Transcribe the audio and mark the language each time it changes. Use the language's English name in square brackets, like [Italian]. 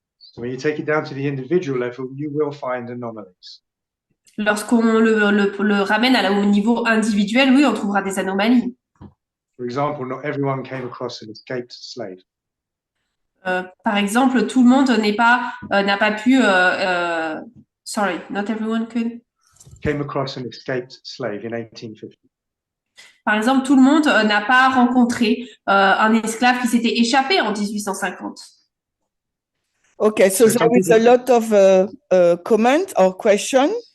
[English] So when you take it down to the individual level, you will find anomalies. [French] Lorsqu'on le ramène au niveau individuel, oui, on trouvera des anomalies. [English] For example, not everyone came across an escaped slave. [French] Par exemple, tout le monde n'a pas pu. [English] Sorry, not everyone could. Came across an escaped slave in 1850. [French] Par exemple, tout le monde n'a pas rencontré un esclave qui s'était échappé en 1850. [English] Okay, so there is a lot of comment or question.